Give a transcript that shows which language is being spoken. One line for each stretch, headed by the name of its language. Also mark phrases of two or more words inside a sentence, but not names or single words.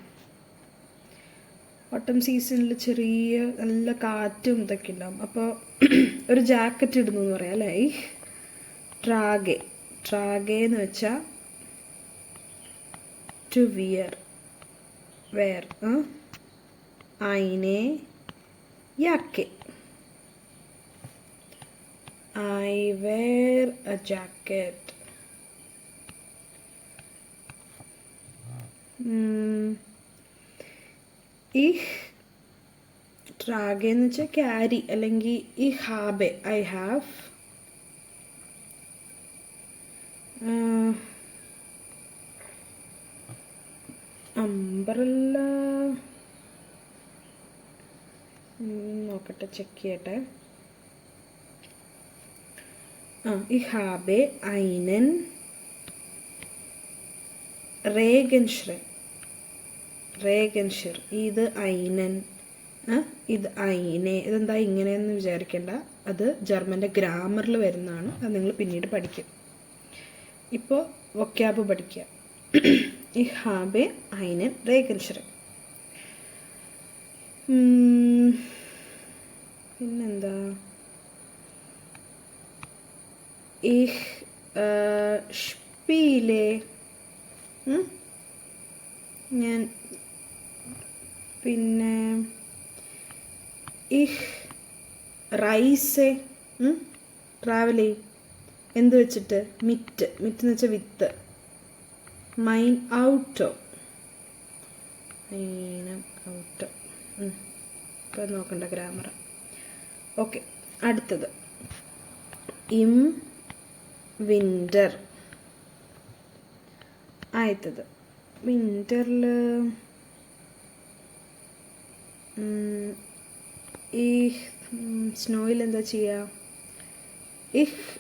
Malayalam: ഓട്ടം സീസണിൽ ചെറിയ നല്ല കാറ്റും ഇതൊക്കെ ഉണ്ടാവും. അപ്പോൾ ഒരു ജാക്കറ്റ് ഇടുന്നു എന്ന് പറയാം അല്ലേ? ഈ ട്രാഗെ. ട്രാഗെ എന്ന് വെച്ചാൽ
English: to wear.
Malayalam: വെയർ.
German: eine Jacke.
English: I wear a jacket.
German: Ich trage
Malayalam: എന്ന് വെച്ചാൽ ക്യാരി അല്ലെങ്കിൽ
German: ich habe.
English: I have.
Malayalam: അംബ്രല്ല. നോക്കട്ടെ, ചെക്ക് ചെയ്യട്ടെ.
German: Ich habe einen Regenschirm. Regenschirm.
Malayalam: ഇത് einen. ഇത് eine. ഇതെന്താ ഇങ്ങനെയെന്ന് വിചാരിക്കേണ്ട. അത് ജർമ്മൻ്റെ ഗ്രാമറിൽ വരുന്നതാണ്. അത് നിങ്ങൾ പിന്നീട് പഠിക്കും. ഇപ്പോൾ വൊക്കാബ് പഠിക്കുക.
German: Ich habe einen Regenschirm.
Malayalam: പിന്നെന്താ?
German: Ich spiele.
Malayalam: ഞാൻ പിന്നെ
German: ich reise.
Malayalam: ട്രാവൽ ചെയ്യും. എന്ത് വെച്ചിട്ട്? മിറ്റ്. മിറ്റ് എന്ന് വെച്ചാൽ വിത്ത്.
German: mein Auto.
Malayalam: ഔട്ടോ. ഇപ്പം നോക്കണ്ട ഗ്രാമർ. ഓക്കെ, അടുത്തത്
German: im winter.
Malayalam: ആദ്യത്തത് വിൻ്ററിൽ ഈ സ്നോയിൽ എന്താ ചെയ്യുക?
German: ich